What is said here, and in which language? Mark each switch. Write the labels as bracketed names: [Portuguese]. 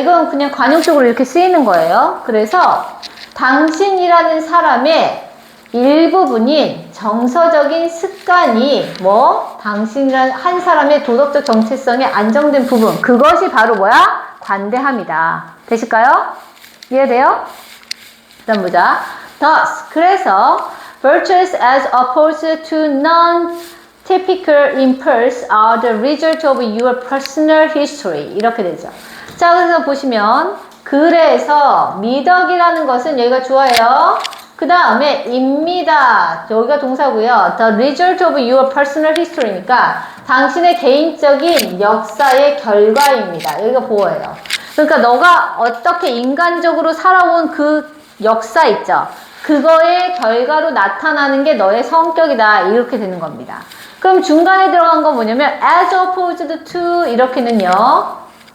[Korean] 이건 그냥 관용적으로 이렇게 쓰이는 거예요. 그래서 당신이라는 사람의 일부분인 정서적인 습관이 당신이라는 한 사람의 도덕적 정체성에 안정된 부분, 그것이 바로 뭐야? 관대함이다. 되실까요? 이해돼요? 다음 보자. [English] Thus, 그래서 virtues as opposed to non-typical impulse are the result of your personal history. [Korean] 이렇게 되죠. 자, 그래서 보시면 그래서 미덕이라는 것은 여기가 주어예요. 그 다음에 입니다. 여기가 동사고요. [English] The result of your personal history니까 [Korean] 당신의 개인적인 역사의 결과입니다. 여기가 보어예요. 그러니까 너가 어떻게 인간적으로 살아온 그 역사 있죠. 그거의 결과로 나타나는 게 너의 성격이다. 이렇게 되는 겁니다. 그럼 중간에 들어간 건 뭐냐면 [English] as opposed to [Korean] 이렇게는요.